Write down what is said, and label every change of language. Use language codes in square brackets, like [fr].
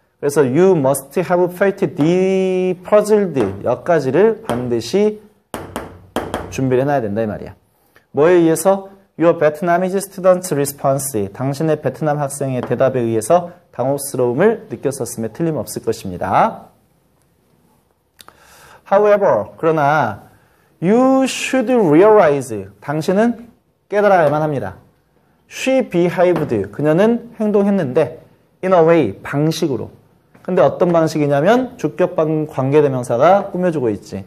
[ko] 그래서 you must have felt the puzzled 여기까지를 반드시 준비를 해놔야 된다 이 말이야. 뭐에 의해서? [en] Your Vietnamese student's response. [ko] 당신의 베트남 학생의 대답에 의해서 당혹스러움을 느꼈었음에 틀림없을 것입니다. [en] However, [ko] 그러나 [en] you should realize. [ko] 당신은 깨달아야만 합니다. [en] She behaved. [ko] 그녀는 행동했는데 [en] in a way, [ko] 방식으로. 근데 어떤 방식이냐면 주격 관계대명사가 꾸며주고 있지.